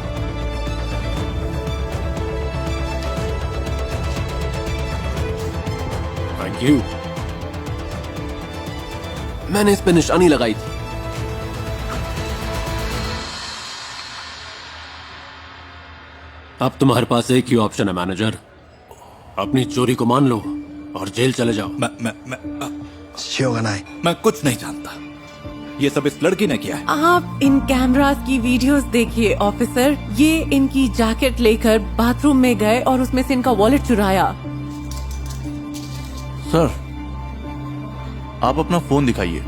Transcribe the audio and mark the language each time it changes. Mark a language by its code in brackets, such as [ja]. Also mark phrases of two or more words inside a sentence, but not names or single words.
[en] thank you. [hi] मैंने इस पे निशानी लगाई थी। अब तुम्हारे पास एक ही ऑप्शन है मैनेजर, अपनी चोरी को मान लो और जेल चले जाओ। [ja] しようがない。 [hi] मैं कुछ नहीं जानता। ये सब इस लड़की ने किया है। आप इन कैमरास की वीडियोस देखिए ऑफिसर। ये इनकी जैकेट लेकर बाथरूम में गए और उसमें से इनका वॉलेट चुराया। सर आप अपना फोन दिखाइए।